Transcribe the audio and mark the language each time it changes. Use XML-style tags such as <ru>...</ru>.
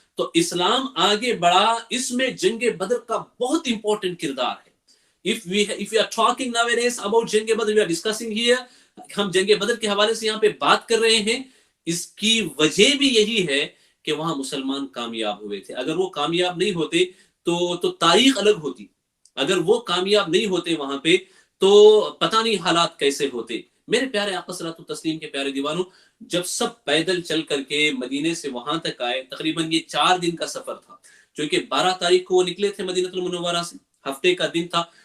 <ur>تو اسلام آگے بڑھا، اس میں جنگ بدر کا بہت امپورٹنٹ کردار ہے.</ur> <en>if we are talking nowadays about جنگ بدر, we are discussing here,</en> <ur>ہم جنگ بدر کے حوالے سے یہاں پہ بات کر رہے ہیں. اس کی وجہ بھی یہی ہے کہ وہاں مسلمان کامیاب ہوئے تھے. اگر وہ کامیاب نہیں ہوتے تو تاریخ الگ ہوتی. اگر وہ کامیاب نہیں ہوتے وہاں پہ تو پتہ نہیں حالات کیسے ہوتے. میرے پیارے آقا صلی اللہ علیہ وسلم کے پیارے دیوانوں، جب سب پیدل چل کر کے مدینے سے وہاں تک آئے، تقریباً یہ 4 دن کا سفر تھا، چونکہ 12 تاریخ کو وہ نکلے تھے مدینہ المنورہ سے، ہفتے کا دن تھا.</ur>